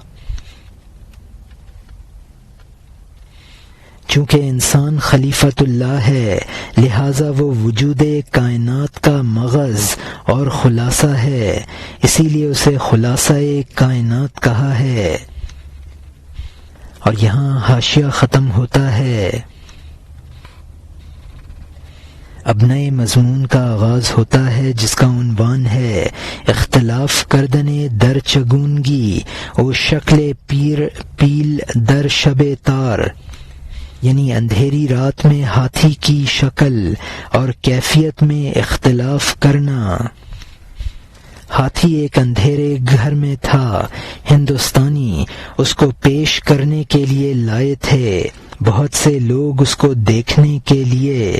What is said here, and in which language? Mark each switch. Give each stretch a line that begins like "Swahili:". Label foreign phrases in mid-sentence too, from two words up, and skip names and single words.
Urdu: چونکہ انسان خلیفۃ اللہ ہے، لہذا وہ وجود کائنات کا مغز اور خلاصہ ہے، اسی لیے اسے خلاصہ کائنات کہا ہے۔ اور یہاں حاشیہ ختم ہوتا ہے۔ اب نئے مضمون کا آغاز ہوتا ہے جس کا عنوان ہے
Persian: اختلاف کردنے در چگونگی او شکل پیل در شب تار،
Urdu: یعنی اندھیری رات میں ہاتھی کی شکل اور کیفیت میں اختلاف کرنا۔ ہاتھی ایک اندھیرے گھر میں تھا، ہندوستانی اس کو پیش کرنے کے لیے لائے تھے، بہت سے لوگ اس کو دیکھنے کے لیے۔